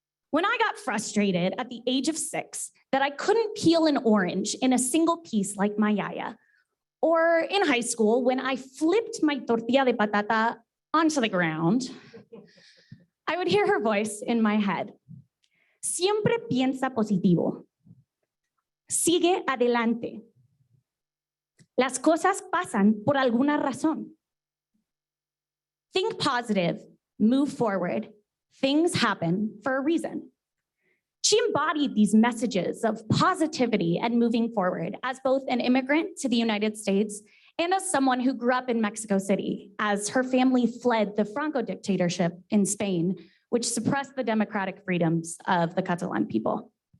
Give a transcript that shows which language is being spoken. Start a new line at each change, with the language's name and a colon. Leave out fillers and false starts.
English: When I got frustrated at the age of 6 that I couldn't peel an orange in a single piece like my Yaya, or in high school when I flipped my tortilla de patata onto the ground, I would hear her voice in my head.
Spanish: Siempre piensa positivo. Sigue adelante. Las cosas pasan por alguna razón.
English: Think positive, move forward. Things happen for a reason. She embodied these messages of positivity and moving forward as both an immigrant to the United States and as someone who grew up in Mexico City as her family fled the Franco dictatorship in Spain, which suppressed the democratic freedoms of the Catalan people.